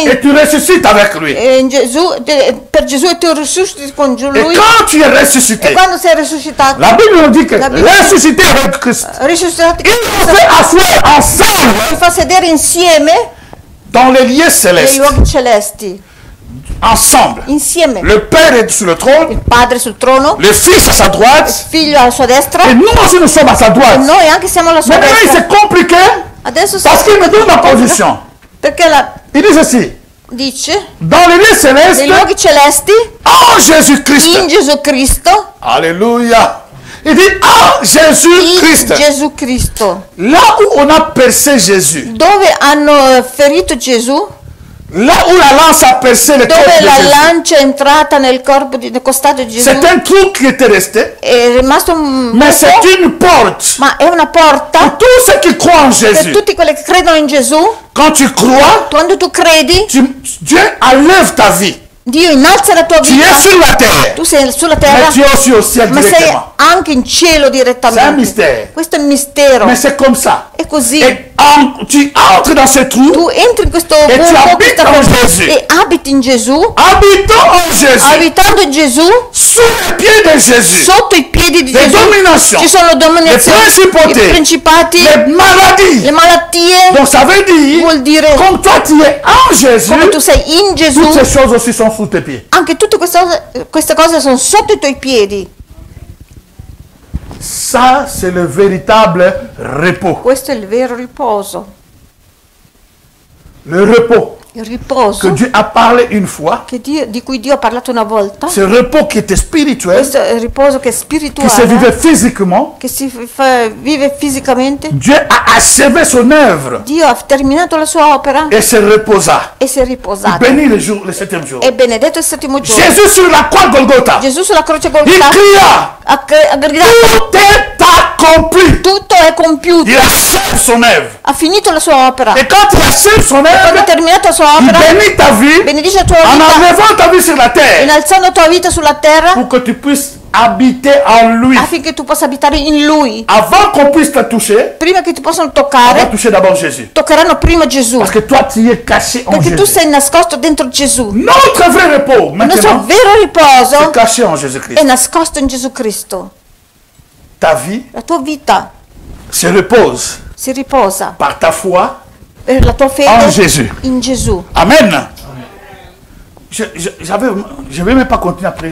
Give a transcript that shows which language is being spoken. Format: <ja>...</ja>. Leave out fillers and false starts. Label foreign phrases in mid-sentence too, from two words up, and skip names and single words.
<fr>Et tu ressuscites avec lui.</fr> <it>in Gesù, per Gesù e tu risusciti con</it> <fr>Et lui. quand tu es</fr> <it>E</it> <fr>ressuscité,</fr> <it>quando sei risuscitato,</it> <fr>la Bible nous dit que La Bible- ressuscité avec Christ,</fr> <it>risuscitati,</it> <fr>il nous fait asseoir ensemble</fr> <it>ti fa sedere insieme</it> <fr>dans les lieux</fr> <it>nei</it> <fr>célestes.</fr> <it>luoghi celesti.</it> <fr>Ensemble.</fr> <it>Insieme.</it> <fr>Le Père est sur le trône,</fr> <it>Il Padre sul trono,</it> <fr>le Fils à sa droite,</fr> <it>il Figlio alla sua destra</it> <fr>et</fr> <it>e</it> <fr>nous aussi nous sommes à sa droite.</fr> <it>noi anche siamo alla sua</it> <fr>Maintenant,</fr> <it>destra.</it> <fr>c'est compliqué</fr> <it>Adesso</it> <fr>parce qu'il me donne la position.</fr> <it>perché</it> <fr>Il dit ceci,</fr> <it>dice</it> <fr>dans les lieux célestes,</fr> <it>nei luoghi celesti</it> <fr>en Jésus-Christ.</fr> <it>in Gesù Cristo,</it> <fr>Alléluia. Il dit en</fr> <it>in</it> <fr>Jésus-Christ.</fr> <it>Gesù Cristo,</it> <fr>Là où on a percé Jésus,</fr> <it>dove hanno ferito Gesù,</it> <fr>là où la lance a percé le corps</fr> <it>dove</it> <fr>de la Jésus,</fr> <it>lancia è entrata nel corpo nel costato di Gesù,</it> <fr>c'est un trou qui était resté,</fr> <it>è rimasto un</it> <fr>mais c'est</fr> <it>buco,</it> <fr>une porte.</fr> <it>ma è una porta</it> <fr>Pour tous ceux qui croient en</fr> <it>per</it> <fr>Jésus,</fr> <it>tutti quelli che credono in Gesù.</it> <fr>quand tu crois,</fr> <it>Quando tu credi,</it> <fr>Dieu enlève ta vie.</fr> <it>Dio innalza la tua</it> <fr>Tu</fr> <it>vita.</it> <fr>es sur la terre,</fr> <it>Tu sei sulla</it> <fr>mais</fr> <it>terra,</it> <fr>tu es aussi au ciel</fr> <it>ma sei</it> <fr>directement.</fr> <it>anche in cielo direttamente.</it> <fr>C'est un mystère.</fr> <it>Questo è un mistero.</it> <fr>Mais c'est comme ça.</fr> <it>È così.</it> <fr>Et tu entres dans ce trou,</fr> <it>Tu entri in questo E tu buco, abiti questa in porta, Gesù. e abiti in Gesù,</it> <fr>habitant en Jésus,</fr> <it>abitando in Gesù,</it> <fr>sous les pieds de Jésus.</fr> <it>sotto i piedi di</it> <fr>Les</fr> <it>Gesù.</it> <fr>dominations,</fr> <it>Ci sono dominazioni,</it> <fr>le principautés,</fr> <it>i principati,</it> <fr>les maladies.</fr> <it>le malattie.</it> <fr>Donc ça veut dire,</fr> <it>Vuol dire,</it> <fr>comme toi tu es en Jésus,</fr> <it>come tu sei in Gesù,</it> <fr>toutes ces choses aussi sont sous tes pieds.</fr> <it>anche tutte queste cose sono sotto i tuoi piedi.</it> <fr>Ça, c'est le véritable repos.</fr> <it>Questo è il vero riposo.</it> <fr>Le repos.</fr> <it>il riposo</it> <fr>que Dieu a parlé une fois,</fr> <it>di cui Dio ha parlato una volta,</it> <fr>ce repos qui était spirituel,</fr> <it>questo riposo che è</it> <fr>qui se</fr> <it>spirituale,</it> <fr>vivait physiquement,</fr> <it>che vive fisicamente,</it> <fr>Dieu a achevé son œuvre</fr> <it>Dio ha terminato la sua opera</it> <fr>et se reposa.</fr> <it>e si è riposato.</it> <fr>Béni le septième jour.</fr> <it>E benedetto il settimo giorno.</it> <fr>Jésus sur la croix Golgotha,</fr> <it>Gesù sulla croce il Golgotha</it> <fr>cria,</fr> <it>ha gridato:</it> <fr>tout est accompli.</fr> <it>tutto è compiuto,</it> <fr>Il achève son œuvre.</fr> <it>ha finito la sua opera.</it> <fr>Et quand il achève son</fr> <it>Quando ha</it> <fr>œuvre,</fr> <it>terminato la sua</it> <fr>il</fr> <it>opera,</it> <fr>bénit ta vie</fr> <it>benedice la tua</it> <fr>en</fr> <it>vita,</it> <fr>enlevant ta vie sur la terre</fr> <it>innalzando la tua vita sulla terra</it> <fr>pour que tu puisses habiter en lui.</fr> <it>affinché tu possa abitare in Lui.</it> <fr>Avant qu'on puisse te toucher,</fr> <it>Prima che ti possano</it> <fr>on va</fr> <it>toccare,</it> <fr>toucher d'abord Jésus.</fr> <it>toccheranno prima Gesù,</it> <fr>Parce que toi, tu es caché en</fr> <it>perché tu</it> <fr>Jésus.</fr> <it>sei nascosto dentro Gesù.</it> <fr>Notre vrai repos,</fr> <it>Il nostro</it> <fr>maintenant,</fr> <it>vero</it> <fr>c'est</fr> <it>riposo</it> <fr>caché en</fr> <it>è</it> <fr>Jésus-Christ.</fr> <it>nascosto in Gesù Cristo.</it> <fr>Ta vie</fr> <it>La tua vita</it> <fr>se repose</fr> <it>si riposa</it> <fr>par ta foi</fr> <it>per la tua</it> <fr>en</fr> <it>fede</it> <fr>Jésus.</fr> <it>in Gesù.</it> <fr>Amen. Je ne vais même pas continuer après.</fr>